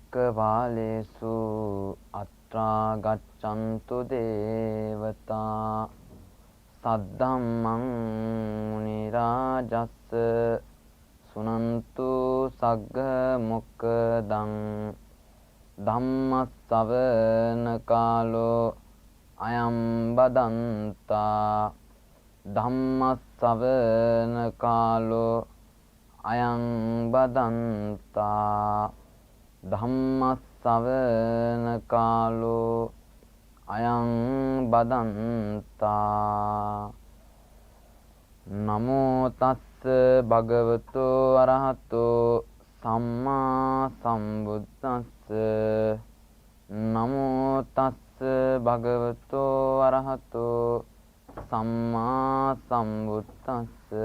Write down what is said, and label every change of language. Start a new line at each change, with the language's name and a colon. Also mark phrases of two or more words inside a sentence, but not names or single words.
Pali: වාලේසු අත්‍රා ගච්ඡන්තු දේවතා සද්ධම්මං මුනි රාජස්ස සුනන්තු සග්ග මොක්ඛදං ධම්මස්සවන කාලෝ අයම් බදන්තා ධම්මස්සවන කාලෝ අයං බදන්තා ධම්මස්සවන කාලෝ අයං බදන්තා නමෝ තස්ස භගවතු අරහතෝ සම්මා සම්බුද්දස්ස නමෝ තස්ස භගවතු අරහතෝ සම්මා සම්බුද්දස්ස